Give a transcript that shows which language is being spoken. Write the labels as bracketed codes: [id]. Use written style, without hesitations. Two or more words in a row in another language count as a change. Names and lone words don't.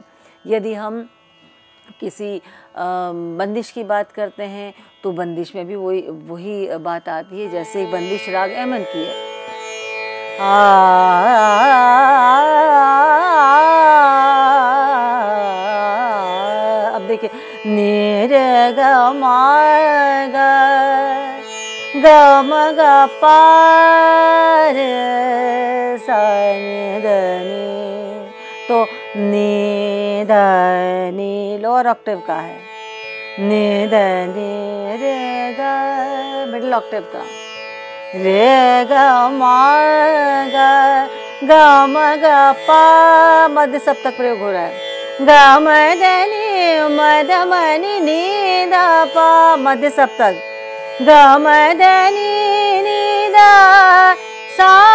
[hi] यदि हम किसी बंदिश की बात करते हैं तो बंदिश में भी वही बात आती है। जैसे एक बंदिश राग एमन की है, अब देखिए, निर ग म ग ग म ग प रे सा नि ध नि। तो नि ध नि [en] lower octave [hi] का है, नि ध नि रे ग [en] middle octave [hi] का, रे ग म ग ग म ग प मध्य सप्तक प्रयोग हो रहा है, ग म ध नि म ध म नि नि ध प मध्य सप्तक, ग म ध नि ध सा